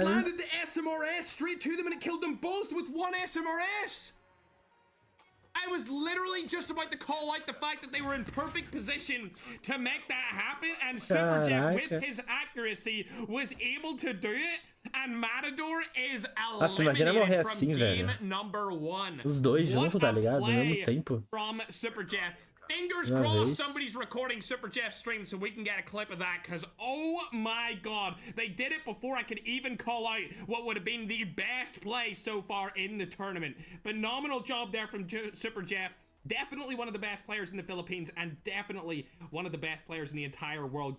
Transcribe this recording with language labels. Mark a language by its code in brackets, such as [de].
[en] He landed the SMRS straight to them and it killed them both with 1 SMRS! I was literally just about to call out the fact that they were in perfect position to make that happen, and Super Jeff, with his accuracy, was able to do it, and Matador is eliminated from game number 1. [pt] Os dois juntos, tá ligado? Ao mesmo tempo. [en] From Super Jeff. Fingers crossed somebody's recording Super Jeff's stream so we can get a clip of that, because oh my god, they did it before I could even call out what would have been the best play so far in the tournament. Phenomenal job there from Super Jeff. Definitely one of the best players in the Philippines, and definitely one of the best players in the entire world.